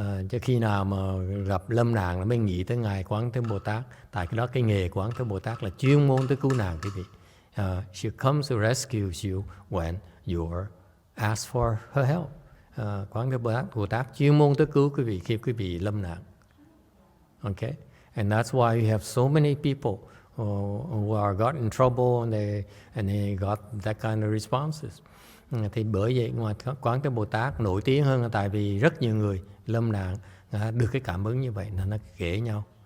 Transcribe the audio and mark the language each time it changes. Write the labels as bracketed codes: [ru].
[vi] Chứ khi nào mà gặp lâm nạn là mới nghĩ tới Ngài Quán Thế Bồ Tát. Tại cái đó cái nghề Quán Thế Bồ Tát là chuyên môn tới cứu nạn quý vị. [en] She comes to rescue you when you ask for her help. [vi] Quán Thế Bồ Tát chuyên môn tới cứu quý vị khi quý vị lâm nạn. Okay. [en] And that's why you have so many people who are got in trouble and they got that kind of responses. [vi] Thì bởi vậy mà Quán Thế Bồ Tát nổi tiếng hơn là tại vì rất nhiều người lâm nạn được cái cảm ứng như vậy là nó kể nhau.